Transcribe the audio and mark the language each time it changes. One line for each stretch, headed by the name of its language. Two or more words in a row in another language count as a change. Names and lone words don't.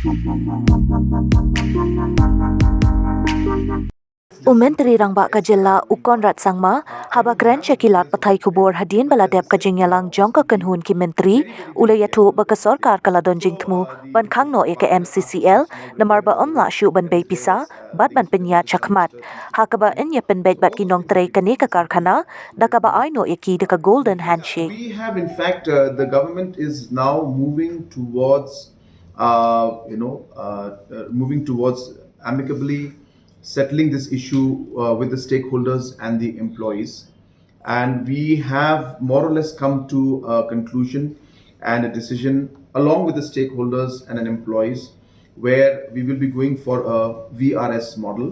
Khasi: Mentri rangbah ka jylla Conrad Sangma, haba kren shakilat pathai khubor Hadien bala dep ka jingialang jong kynhun ki myntri, iathuh ba ka sorkar kaladon jingthmu, ban Khang Noh ka MCCL, namar ba shuh ban pisa, ban pyniaid shakhmat, kaba iapynbeit bat ki Nongtrei kane ka karkhana, kaba ki ka
English: golden handshake. We have, in fact, the government is now moving towards, moving towards amicably settling this issue with the stakeholders and the employees. And we have more or less come to a conclusion and a decision along with the stakeholders and employees where we will be going for a VRS model,